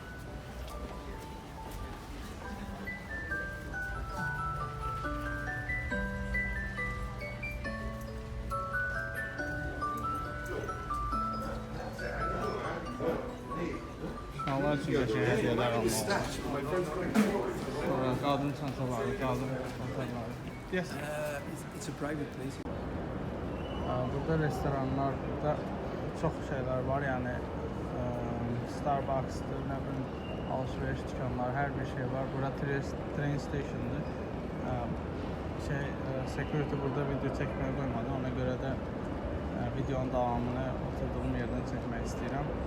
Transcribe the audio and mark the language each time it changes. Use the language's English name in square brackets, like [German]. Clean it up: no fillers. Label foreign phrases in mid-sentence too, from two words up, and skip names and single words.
[Azerbaijani] Uşaqlar üçün qəşəng hədiyələr almaq olur. Sonra qadın çantaları, [English] Yes. It's a private place. [Azerbaijani] Burada restoranlarda çox şeylər var, yəni Starbucks'dır, nə bilim, alışveriş dükkanları, hər bir şey var. Bura [English] train station'dır. [Azerbaijani] Security burada video çəkməyə qoymadı, ona görə də videonun davamını oturduğum yerdən çəkmək istəyirəm.